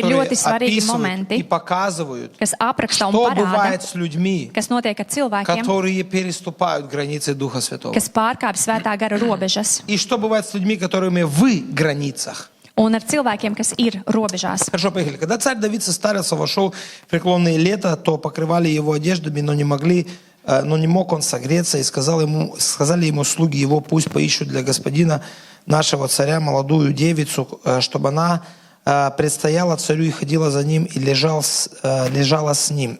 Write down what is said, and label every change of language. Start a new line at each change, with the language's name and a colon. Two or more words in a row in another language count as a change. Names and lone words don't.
Russian: которые
Latvian: ļoti svarīgi
Russian: описывают
Latvian: momenti,
Russian: и показывают,
Latvian: kas apraksta un
Russian: что
Latvian: parāda,
Russian: бывает с людьми,
Latvian: kas notiek ar cilvēkiem,
Russian: которые переступают границы Духа Святого.
Latvian: kas pārkāpj svētā gara robežas,
Russian: И что бывает с людьми, которыми в границах.
Latvian: un ar cilvēkiem, kas ir robežās.
Russian: Хорошо, поехали. Когда царь Давид состарился, вошел в преклонные лета, то покрывали его одеждами, но не мог он согреться, и сказали ему слуги его, пусть поищут для господина нашего царя молодую девицу, чтобы она предстояла царю и ходила за ним, и лежала с ним.